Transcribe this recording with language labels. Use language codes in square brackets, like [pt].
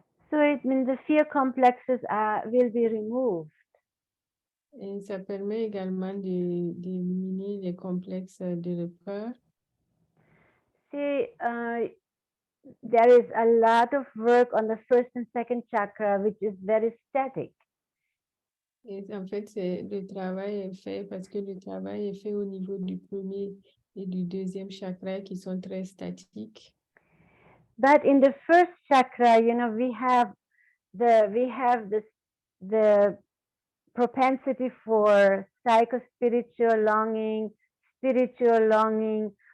[en] So it means the fear complexes will be removed. [fr] Et ça permet également d'éliminer les complexes de la peur. [en] See, there is a lot of work on the first and second chakra, which is very static. [fr] Et en fait, le travail est fait parce que le travail est fait au niveau du premier et du deuxième chakra qui sont très statiques. [en] But in the first chakra, we have the propensity for psycho-spiritual longing, spiritual longing.